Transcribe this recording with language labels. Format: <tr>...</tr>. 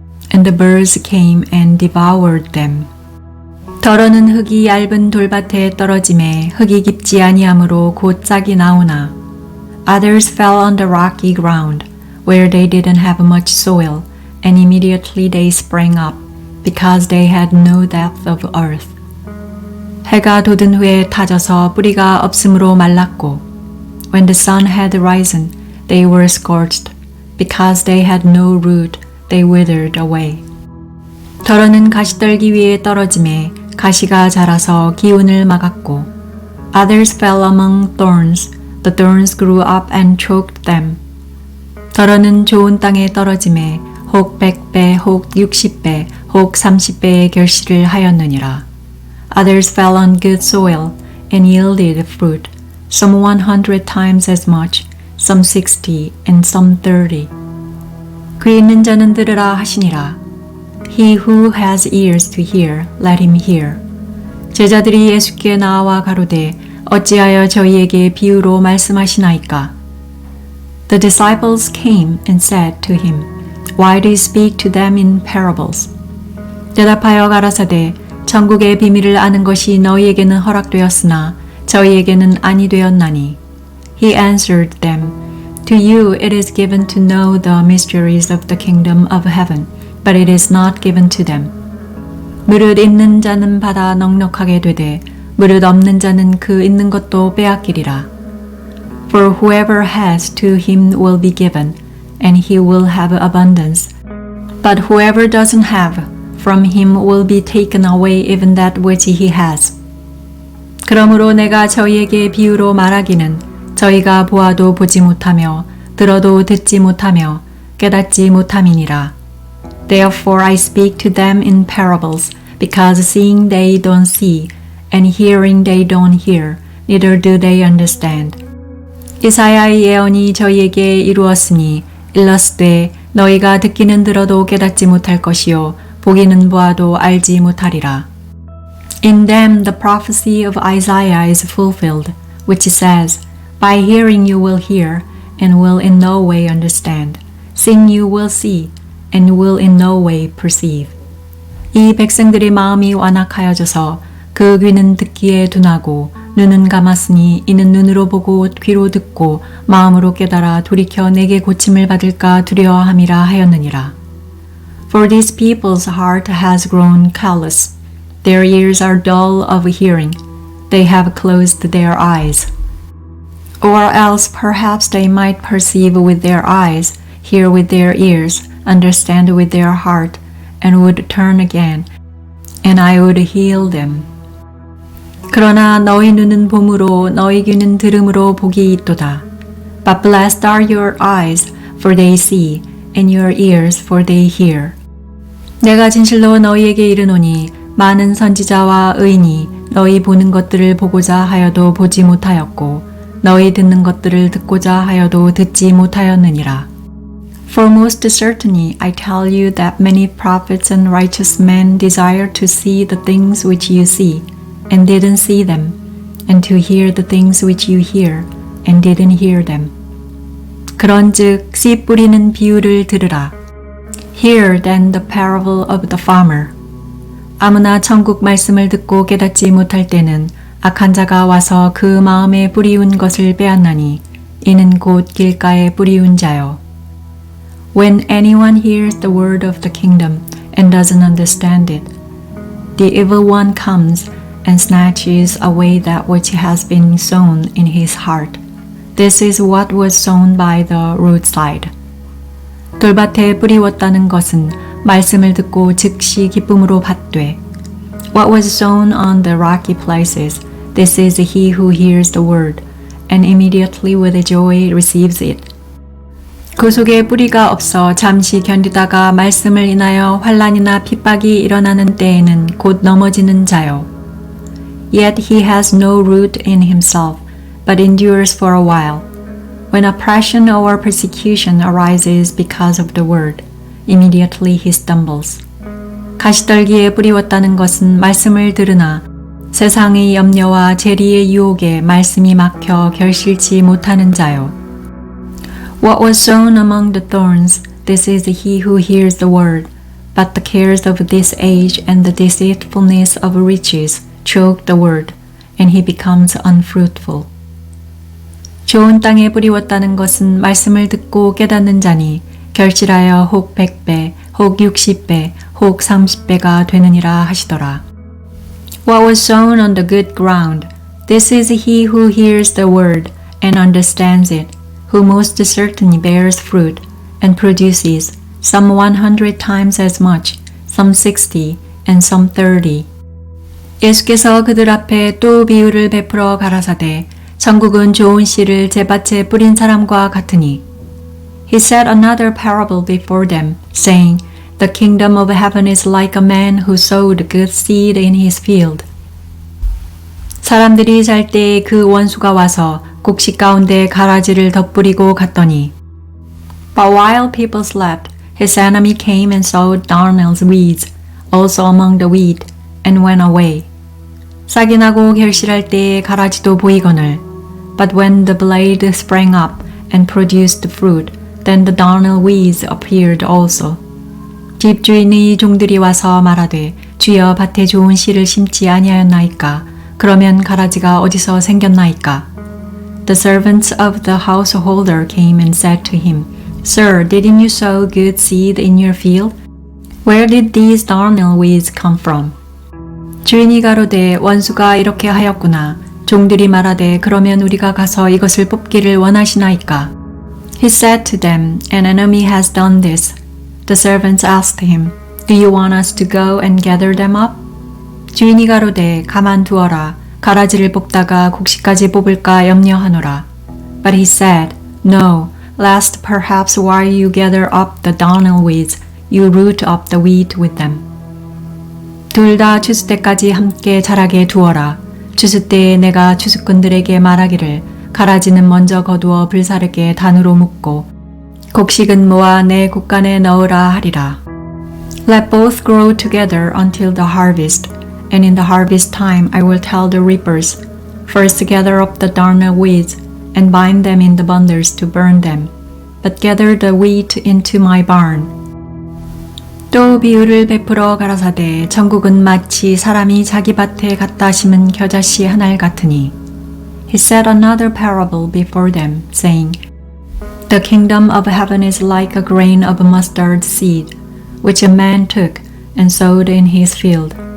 <en>And the birds came and devoured them.</en> <ko>덜어는 흙이 얇은 돌밭에 떨어짐에 흙이 깊지 아니하므로 곧 싹이 나오나</ko> <en>Others fell on the rocky ground, where they didn't have much soil, and immediately they sprang up, because they had no depth of earth.</en> <ko>해가 돋은 후에 타져서 뿌리가 없으므로 말랐고</ko> <en>When the sun had risen, they were scorched, because they had no root. They withered away.</en> <ko>덜어는 가시떨기 위에 떨어짐에 가시가 자라서 기운을 막았고</ko> <en>Others fell among thorns. The thorns grew up and choked them.</en> <ko>덜어는 좋은 땅에 떨어짐에 혹 100배, 혹 60배, 혹 30배의 결실을 하였느니라.</ko> <en>Others fell on good soil and yielded fruit, some 100 times as much, some 60, and some 30.</en> <ko>귀 있는 자는 들으라 하시니라.</ko> <en>He who has ears to hear, let him hear.</en> <ko>제자들이 예수께 나와 가로되 어찌하여 저희에게 비유로 말씀하시나이까?</ko> <en>The disciples came and said to him, Why do you speak to them in parables?</en> <ko>대답하여 가라사대 천국의 비밀을 아는 것이 너희에게는 허락되었으나 저희에게는 아니 되었나니.</ko> <en>He answered them, To you it is given to know the mysteries of the kingdom of heaven, but it is not given to them.</en> <ko>무릇 있는 자는 받아 넉넉하게 되되 무릇 없는 자는 그 있는 것도 빼앗기리라.</ko> <en>For whoever has to him will be given, and he will have abundance. But whoever doesn't have, from him will be taken away even that which he has.</en> <ko>그러므로 내가 저희에게 비유로 말하기는 저희가 보아도 보지 못하며 들어도 듣지 못하며 깨닫지 못함이니라.</ko> <en>Therefore I speak to them in parables, because seeing they don't see, and hearing they don't hear, neither do they understand.</en> <ko>이사야의 예언이 저희에게 이루었으니 일렀으되 너희가 듣기는 들어도 깨닫지 못할 것이요 보기는 보아도 알지 못하리라.</ko> <en>In them the prophecy of Isaiah is fulfilled, which says, By hearing you will hear, and will in no way understand. Seeing you will see, and will in no way perceive.</en> <ko>이 백성들의 마음이 완악하여져서 그 귀는 듣기에 둔하고 눈은 감았으니 이는 눈으로 보고 귀로 듣고 마음으로 깨달아 돌이켜 내게 고침을 받을까 두려워함이라 하였느니라.</ko> <en>For these people's heart has grown callous. Their ears are dull of hearing. They have closed their eyes. Or else perhaps they might perceive with their eyes, hear with their ears, understand with their heart, and would turn again, and I would heal them.</en> <ko>그러나 너희 눈은 봄으로 너희 귀는 들음으로 복이 있도다.</ko> <en>But blessed are your eyes, for they see, and your ears, for they hear.</en> <ko>내가 진실로 너희에게 이르노니 많은 선지자와 의인이 너희 보는 것들을 보고자 하여도 보지 못하였고 너희 듣는 것들을 듣고자 하여도 듣지 못하였느니라.</ko> <en>For most certainly I tell you that many prophets and righteous men desire to see the things which you see, and didn't see them, and to hear the things which you hear, and didn't hear them.</en> <ko>그런즉 씨 뿌리는 비유를 들으라.</ko> <en>Hear then the parable of the farmer.</en> <ko>아무나 천국 말씀을 듣고 깨닫지 못할 때는 악한 자가 와서 그 마음에 뿌리운 것을 빼앗나니 이는 곧 길가에 뿌리운 자요.</ko> <en>When anyone hears the word of the kingdom and doesn't understand it, the evil one comes and snatches away that which has been sown in his heart. This is what was sown by the roadside.</en> <ko>돌밭에 뿌리웠다는 것은 말씀을 듣고 즉시 기쁨으로 받되</ko> <en>What was sown on the rocky places, this is he who hears the word, and immediately with joy receives it.</en> <ko>그 속에 뿌리가 없어 잠시 견디다가 말씀을 인하여 환난이나 핍박이 일어나는 때에는 곧 넘어지는 자요.</ko> <en>Yet he has no root in himself, but endures for a while. When oppression or persecution arises because of the word, immediately he stumbles.</en> <ko>가시떨기에 뿌리웠다는 것은 말씀을 들으나 세상의 염려와 재리의 유혹에 말씀이 막혀 결실치 못하는 자요.</ko> <en>What was sown among the thorns, this is he who hears the word, but the cares of this age and the deceitfulness of riches choke the word, and he becomes unfruitful.</en> <ko>좋은 땅에 뿌리웠다는 것은 말씀을 듣고 깨닫는 자니 결실하여 혹 100배, 혹 60배, 혹 30배가 되느니라 하시더라.</ko> <en>What was sown on the good ground, this is he who hears the word and understands it, who most certainly bears fruit and produces some 100 times as much, some 60, and some 30.</en> <ko>예수께서 그들 앞에 또 비유를 베풀어 가라사대 천국은 좋은 씨를 제밭에 뿌린 사람과 같으니</ko> <en>He said another parable before them, saying, The kingdom of heaven is like a man who sowed good seed in his field.</en> <ko>사람들이 잘 때 그 원수가 와서 곡식 가운데 가라지를 덧뿌리고 갔더니</ko> <en>But while people slept, his enemy came and sowed darnels weeds, also among the wheat, and went away.</en> <ko>싹이 나고 결실할 때에 가라지도 보이거늘</ko> <en>But when the blade sprang up and produced fruit, then the darnel weeds appeared also.</en> <ko>집주인의 종들이 와서 말하되 주여 밭에 좋은 씨를 심지 아니하였나이까? 그러면 가라지가 어디서 생겼나이까?</ko> <en>The servants of the householder came and said to him, Sir, didn't you sow good seed in your field? Where did these darnel weeds come from?</en> <ko>주인이 가로되 원수가 이렇게 하였구나. 종들이 말하되 그러면 우리가 가서 이것을 뽑기를 원하시나이까?</ko> <en>He said to them, An enemy has done this. The servants asked him, Do you want us to go and gather them up?</en> <ko>주인이 가로되 가만두어라. 가라지를 뽑다가 곡식까지 뽑을까 염려하노라.</ko> <en>But he said, No, lest perhaps while you gather up the darnel weeds, you root up the wheat with them.</en> <ko>둘 다 추수 때까지 함께 자라게 두어라. 추수 때에 내가 추수꾼들에게 말하기를 가라지는 먼저 거두어 불사르게 단으로 묶고 곡식은 모아 내 곡간에 넣으라 하리라.</ko> <en>Let both grow together until the harvest, and in the harvest time I will tell the reapers, First gather up the darnel weeds, and bind them in the bundles to burn them, but gather the wheat into my barn.</en> <ko>또 비유를 베풀어 가라사대 천국은 마치 사람이 자기 밭에 갖다 심은 겨자씨 한 알 같으니</ko> <en>He said another parable before them, saying, The kingdom of heaven is like a grain of mustard seed, which a man took and sowed in his field.</en>